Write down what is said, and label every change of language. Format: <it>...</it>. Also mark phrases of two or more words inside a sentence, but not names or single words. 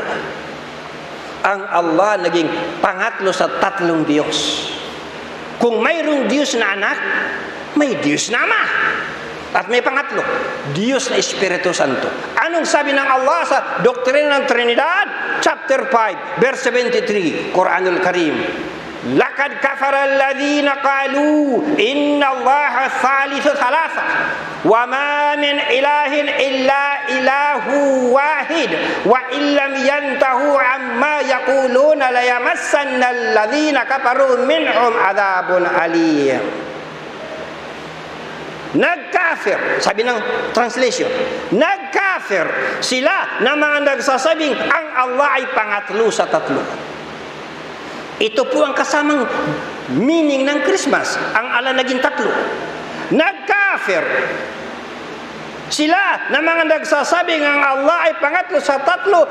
<tl>Ang Allah naging pangatlo sa tatlong Diyos. Kung mayroong Diyos na anak, may Diyos na ama. At may pangatlo, Diyos na Espiritu Santo. Anong sabi ng Allah sa doktrina ng Trinidad? Chapter 5, verse 73, Quranul Karim.</tl> <ar>لقد كفر الذين قالوا إن الله ثالث ثلاثة وما من إله إلا إله واحد وإن لم ينتهوا عما يقولون ليمسن الذين كفروا منهم عذاب أليم.</ar> <tl>Nagkafir, sabi ng translation, nagkafir sila na mga nagsasabing ang Allah ay pangatlo sa tatlo. Ito po ang kasamang meaning ng Christmas, ang Allah naging tatlo. Nagkafir sila na mga nagsasabing ang Allah ay pangatlo sa tatlo.</tl>